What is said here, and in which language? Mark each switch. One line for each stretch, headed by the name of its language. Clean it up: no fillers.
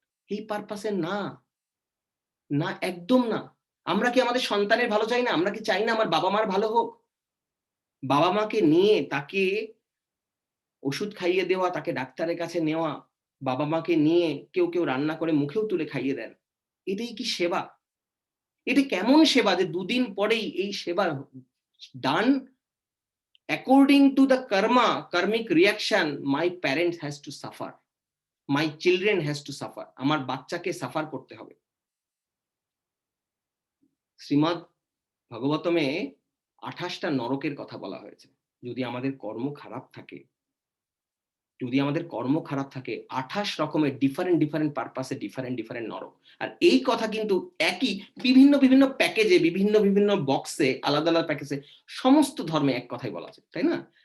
Bangla: এই পারপাসে না, না, একদম না। আমরা কি আমাদের সন্তানের ভালো চাই না? আমরা কি চাই না আমার বাবা মার ভালো হোক? বাবা মাকে নিয়ে তাকে ওষুধ খাইয়ে দেওয়া, তাকে ডাক্তারের কাছে নেওয়া, বাবা মাকে নিয়ে কেউ কেউ রান্না করে মুখেও তুলে খাইয়ে দেন, এটাই কি সেবা? এটা কেমন সেবা যে দুদিন পরেই এই সেবা ডান
English: according to the karmic reaction, my parents has to suffer, my children has to suffer,
Bangla: আমার বাচ্চাকে সাফার করতে হবে। শ্রীমদ ভাগবতমে 28টা নরকের কথা বলা হয়েছে। যদি আমাদের কর্ম খারাপ থাকে, যদি আমাদের কর্ম খারাপ থাকে, 28 রকমের ডিফারেন্ট পারপাসে ডিফারেন্ট নরক। আর এই কথা কিন্তু একই বিভিন্ন প্যাকেজে, বিভিন্ন বক্সে, আলাদা প্যাকেজে সমস্ত ধর্মে এক কথাই বলা আছে, তাই না?